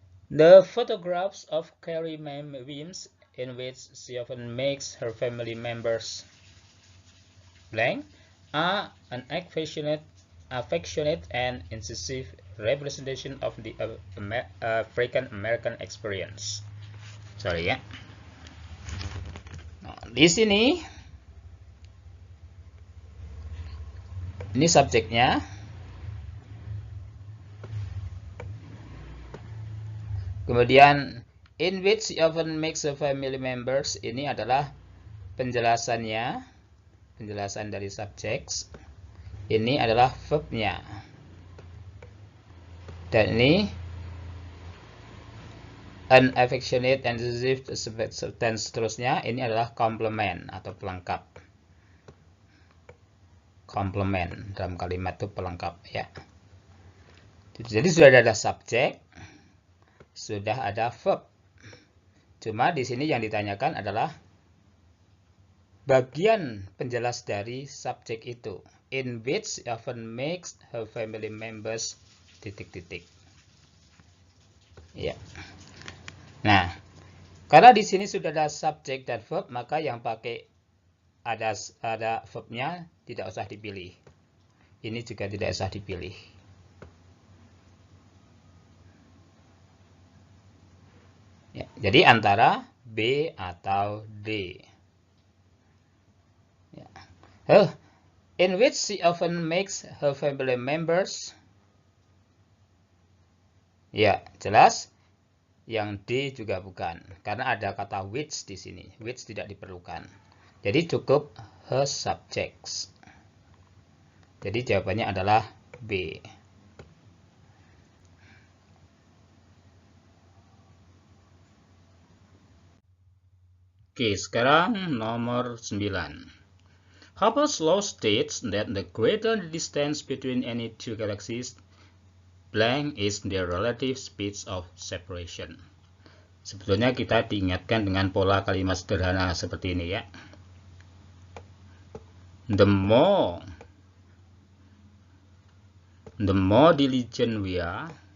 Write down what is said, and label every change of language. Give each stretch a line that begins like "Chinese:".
English: The photographs of Carrie Weems, in which she often makes her family members blank, are an affectionate and incisive representation of the African American experience.
Indonesian: Sorry ya. Nah, di sini ini subjeknya. Kemudian
English: in which she often makes her family members,
Indonesian: ini adalah penjelasannya, penjelasan dari subjek. Ini adalah verbnya. Dan ini
English: an affectionate and incisive
Indonesian: dan seterusnya, ini adalah komplement atau pelengkap. Komplement dalam kalimat itu pelengkap ya. Jadi sudah ada subjek, sudah ada verb. Cuma di sini yang ditanyakan adalah bagian penjelas dari subjek itu.
English: In which often makes her family members ...
Indonesian: Ya. Nah, karena di sini sudah ada subjek dan verb, maka yang pakai ada verbnya tidak usah dipilih. Ini juga tidak usah dipilih. Ya, jadi antara B atau D. Ya.
English: In which she often makes her family members.
Indonesian: Ya, jelas. Yang D juga bukan, karena ada kata which di sini. Which tidak diperlukan. Jadi cukup her subjects. Jadi jawabannya adalah B. Oke, sekarang nomor 9.
English: Hubble's law states that the greater the distance between any two galaxies, blank is their relative speeds of separation.
Indonesian: Sebetulnya kita diingatkan dengan pola kalimat sederhana seperti ini ya.
English: The more diligent we are,